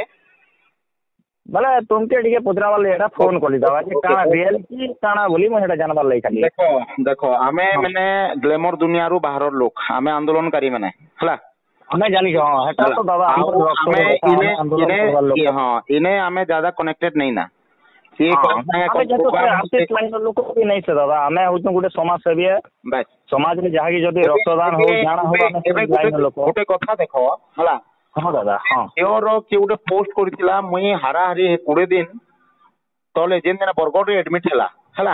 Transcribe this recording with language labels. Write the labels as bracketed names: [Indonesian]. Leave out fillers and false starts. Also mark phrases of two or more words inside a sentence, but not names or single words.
[Odia] ବେଲେ ତୁମକେ ଟିକେ ପଚରାବାର ଲାଗି ଏଟା ଫୋନ କଲି ଦାଦା ଯେ କାଣା ରିଏଲ କି କାଣା ବୋଲି ମୁଁ ସେଟା ଜାଣବାର ଲାଗି ଖାଲି। ଦେଖ ଦେଖ ଆମେ ମାନେ ଗ୍ଲେମର ଦୁନିଆରୁ ବାହାରର ଲୋକ ଆମେ ଆନ୍ଦୋଳନକାରୀ ମାନେ ହେଲା ଆମେ ଜାଣିଛୁ ହଁ ହେଟା ତ ଦାଦା ଆମର ଆମେ ରକ୍ତ ଆନ୍ଦୋଳନ କରବାର ଲୋକ। ହଁ ଇନେ ଆମେ ज्यादा କନେକ୍ଟେଡ [Hindi] नहीं ना [Odia] ସିଏ ଆମେ ଯେହେତୁ ଆର୍ଟିଷ୍ଟ ଲାଇନର ଲୋକ ବି ନାଇଁ ସେ ଦାଦା ଆମେ ହଉଛୁ ଗୋଟେ ସମାଜସେବୀ ସମାଜରେ ଯାହାକି ଯଦି ରକ୍ତଦାନ ହଉ ଜାଣା ହଉ ଆମେ ସେ ଲାଇନର ଲୋକ। ଗୋଟେ କଥା ଦେଖ ହେଲା ହଁ ଦାଦା ହଁ ଝିଅର କିଏ ଗୋଟେ ପୋଷ୍ଟ କରିଥିଲା ମୁଇଁ ହାରାହାରି 20 ଦିନ ତଳେ ଯେନ୍ ଦିନ ବରଗଡ଼ରେ ଏଡମିଟ ହେଲା